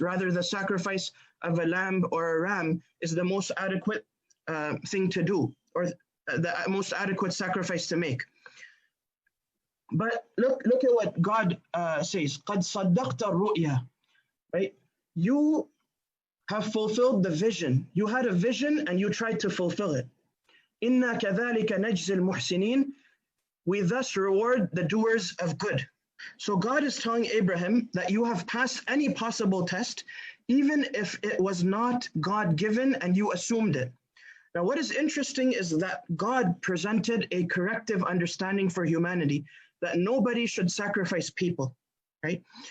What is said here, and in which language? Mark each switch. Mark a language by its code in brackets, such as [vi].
[en] Rather, the sacrifice of a lamb or a ram is the most adequate thing to do, or the most adequate sacrifice to make. But look at what God says. قَدْ صَدَّقْتَ الرُّؤْيَا. Right? You have fulfilled the vision. You had a vision and you tried to fulfill it. [ar] Inna كَذَلِكَ نَجْزِي الْمُحْسِنِينَ. [en] We thus reward the doers of good. So God is telling Abraham that you have passed any possible test, even if it was not God-given and you assumed it. Now, what is interesting is that God presented a corrective understanding for humanity, that nobody should sacrifice people, right?